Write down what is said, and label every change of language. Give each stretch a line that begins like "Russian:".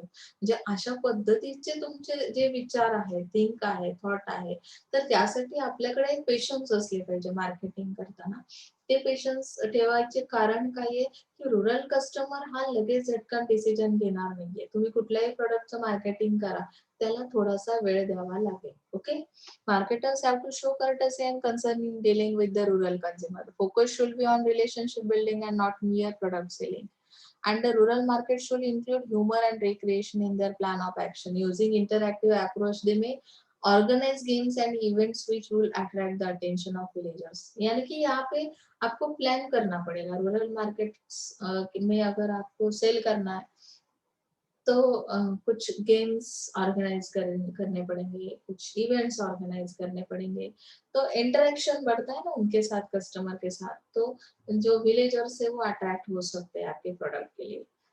Marathi: म्हणजे अशा पद्धतीचे तुमचे जे विचार आहेत, थिंक आहे, थॉट आहे, तर त्यासाठी आपल्याकडे पेशन्स असले पाहिजे मार्केटिंग करताना। ते पेशन्स ठेवायचे कारण काय आहे की रूरल कस्टमर हा लगेच झटकन डिसिजन घेणार नाहीये। तुम्ही कुठल्याही प्रॉडक्टचं मार्केटिंग करा, त्याला थोडासा वेळ द्यावा लागेल।
English: Okay, marketers have to show courtesy and concern in dealing with the rural consumer. Focus should be on relationship building and not mere product selling. And the rural market should include humor and recreation in their plan of action. Using interactive approach, they may organize games and events which will attract the attention of villagers.
Hindi: यानी कि यहाँ पे आपको plan करना पड़ेगा। Rural market में अगर आपको सेल करना है तो कुछ गेम्स ऑर्गेनाइज करने पड़ेंगे, कुछ इवेंट्स ऑर्गेनाइज करने पड़ेंगे, तो इंटरेक्शन बढ़ता है ना उनके साथ, कस्टमर के साथ, तो जो विलेजर्स है वो अट्रैक्ट हो सकते हैं आपके प्रोडक्ट के लिए।